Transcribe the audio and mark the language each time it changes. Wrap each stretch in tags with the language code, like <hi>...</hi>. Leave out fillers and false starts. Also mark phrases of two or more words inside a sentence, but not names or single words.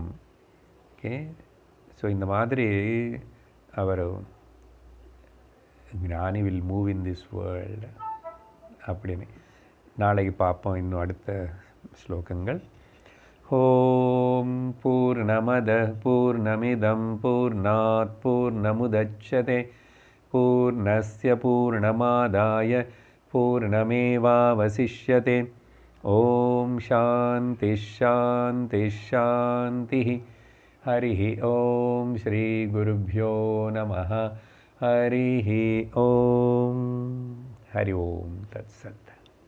<ta>ஓகே, ஸோ இந்த மாதிரி அவர் ஞானி</ta> <en>will move in this world</en> <ta>அப்படின்னு. நாளைக்கு பார்ப்போம் இன்னும் அடுத்த ஸ்லோகங்கள்.</ta> <sa>ॐ पूर्णमदः पूर्णमिदं पूर्णात् पूर्णमुदच्यते पूर्णस्य पूर्णमादाय पूर्णमेवावशिष्यते. ॐ शान्तिः शान्तिः शान्तिः. हरि ॐ श्री गुरुभ्यो नमः. हरि ॐ। हरि ॐ तत्सत्.</sa>